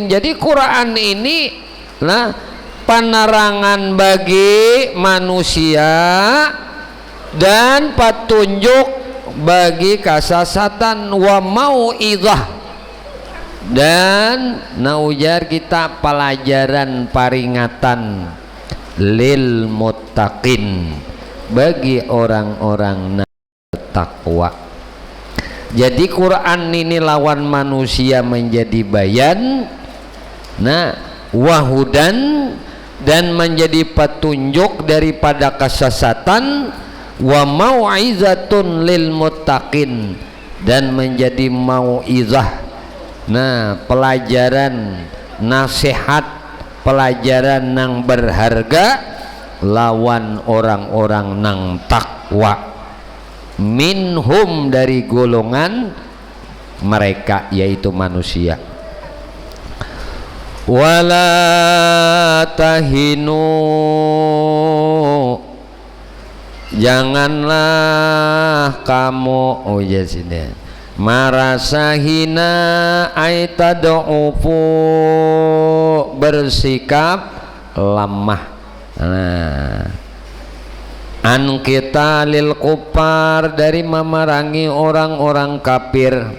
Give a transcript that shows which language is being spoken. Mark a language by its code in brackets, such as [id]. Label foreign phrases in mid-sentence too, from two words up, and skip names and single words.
[id] Jadi Quran ini lah penerangan bagi manusia dan petunjuk bagi kasasatan, [ar] wa mau'izah, [id] dan naujar kita pelajaran peringatan [ar] lil muttaqin, [id] bagi orang-orang takwa. Jadi Quran ini lawan manusia menjadi bayan, nah wahudan, dan menjadi petunjuk daripada kesesatan, [ar] wa mau'izatun lil muttaqin, [id] dan menjadi mau'izah, nah pelajaran nasihat, pelajaran nang berharga lawan orang-orang nang takwa, [ar] minhum, [id] dari golongan mereka yaitu manusia. [ar] Wala tahinu, [id] janganlah kamu, oh ya sini, marasa hina [ar] ay tad'ufu, [id] bersikap lemah, nah an kita [ar] lil kufar, [id] dari memerangi orang-orang kafir.